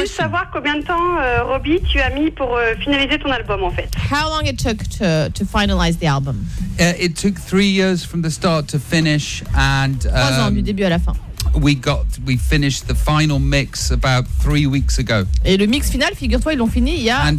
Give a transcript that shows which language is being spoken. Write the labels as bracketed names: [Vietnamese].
[French] Juste savoir combien de temps, Roby, tu as mis pour finaliser ton album en fait. [English] How long it took to finalize the album? It took 3 years from the start to finish and. [French] 3 ans du début à la fin. [English] We finished the final mix about 3 weeks ago. [French] Et le mix final, figure-toi, ils l'ont fini il y a 3 semaines.